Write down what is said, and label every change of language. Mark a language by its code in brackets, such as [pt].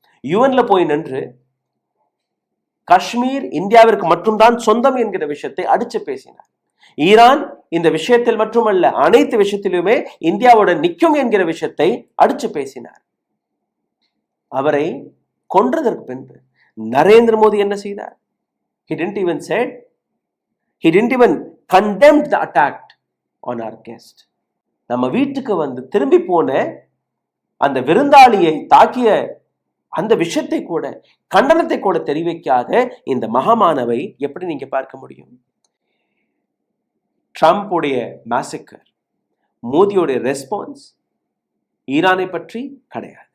[ta] யுஎன்ல போய் நின்று காஷ்மீர் இந்தியாவிற்கு மட்டும்தான் சொந்தம் என்கிற விஷயத்தை அடிச்சு பேசினார். ஈரான் இந்த விஷயத்தில் மட்டுமல்ல, அனைத்து விஷயத்திலுமே இந்தியாவுடன் நிற்கும் என்கிற விஷயத்தை அடிச்சு பேசினார். அவரை கொன்றதற்கு பின்பு நரேந்திர மோடி என்ன செய்தார்? [en] He didn't even said, he didn't even condemned the attack on our guest. [ta] நம்ம வீட்டுக்கு வந்து திரும்பி போன அந்த விருந்தாளியை தாக்கிய அந்த விஷயத்தை கூட, கண்டனத்தை கூட தெரிவிக்காத இந்த மகாமானவை எப்படி நீங்க பார்க்க முடியும்? ட்ரம்ப் உடைய மேசக்கர், மோடியுடைய ரெஸ்பான்ஸ் ஈரானை பற்றி கிடையாது.